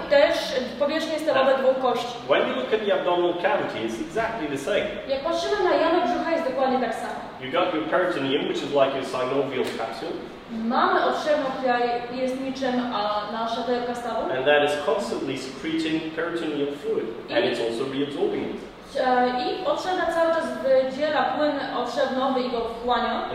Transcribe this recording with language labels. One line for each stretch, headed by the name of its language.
Polish: też powierzchnie stawowe dwóch kości.
English: When you look at the abdominal cavity, it's exactly the same.
Polish: Jak patrzymy na jamę brzucha, jest dokładnie tak samo.
English: You got your peritoneum, which is like your synovial capsule.
Polish: Mamy otrzewną, która jest niczym nasza torebka stawu.
English: And that is constantly secreting peritoneal fluid. And it's also reabsorbing it.
Polish: I otrzewna cały czas wydziela płyn otrzewnowy i go wchłania.